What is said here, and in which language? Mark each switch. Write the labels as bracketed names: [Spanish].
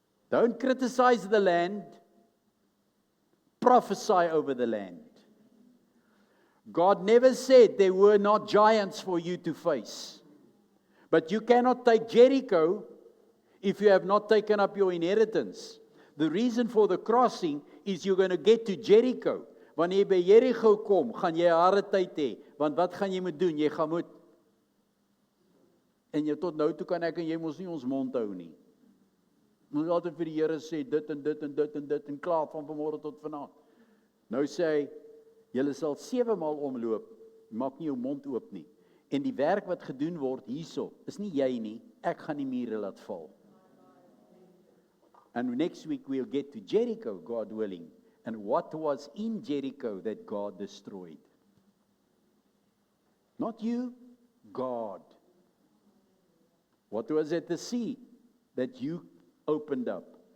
[English] Don't criticize the land. Prophesy over the land. God never said there were not giants for you to face. But you cannot take Jericho if you have not taken up your inheritance. The reason for the crossing is you're going to get to Jericho. [Afrikaans] Wanneer jy by Jericho kom, gaan jy 'n harde tyd hê. Want wat gaan jy moet doen? Jy gaan moet. En jy tot nou toe kan ek en jy mos nie ons mond hou nie. Moet altyd vir die Here sê dit en dit en dit en dit en klaar van vanmôre tot vanaand. Nou sê hy, julle sal 7 maal omloop, maak nie jou mond oop nie. En die werk wat gedoen word hierso, is nie jy nie, ek gaan die mure laat val. [English] And next week we'll get to Jericho, God willing. And what was in Jericho that God destroyed? Not you, God. What was at the sea that you opened up?